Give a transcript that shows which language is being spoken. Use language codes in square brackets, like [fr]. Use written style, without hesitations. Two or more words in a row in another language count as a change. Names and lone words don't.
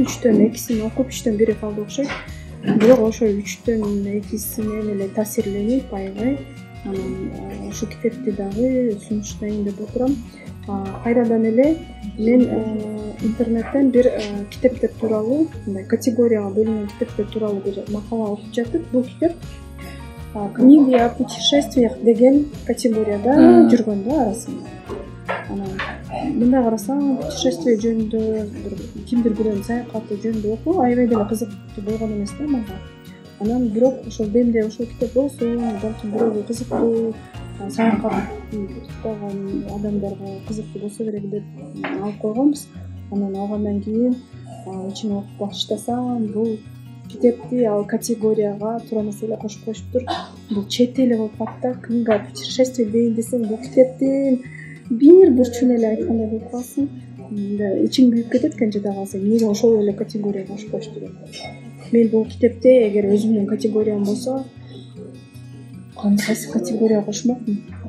[ky] 3төн 2син окуп, 3төн 1 калды окшойт. Бирок ошо 3төн 2синен эле таасирленип, аябай анан ошо китепти дагы сунуштайын деп отурам. Кайрадан эле мен интернеттен бир китептер тууралуу, мындай категорияга бөлүнгөн китептер тууралуу бир макала окуп жатып, бул китеп [ru] книги о путешествиях [ky] деген категорияда жүргөн да арасында. Анан мындай карасаң, путешествие жөнүндө кимдир бирөөнүн саякаты жөнүндө окуу аябай деле кызыктуу болгон эмес да мага. Анан бирок ошол демде ошол китеп болсо, балким бирөөгө кызыктуу, саякат кылган адамдарга кызыктуу болсо керек деп алып койгонбуз. Анан алгандан кийин ичине окуп баштасам, бул китепти ал категорияга туура эмес эле кошуп коюшуптур. Бул чет эле болуп калат да. [ru] Книга о путешествии [ky] дейин десең, бул китептин бир бурчуна эле айткандай болуп калсың. Ичиң күйүп кетет экен жада калсаң, эмнеге ошол эле категорияга кошуп коюшту деп. Мен бул китепте эгер өзүмдүн категориям болсо, кайсы категорияга кошмокмун?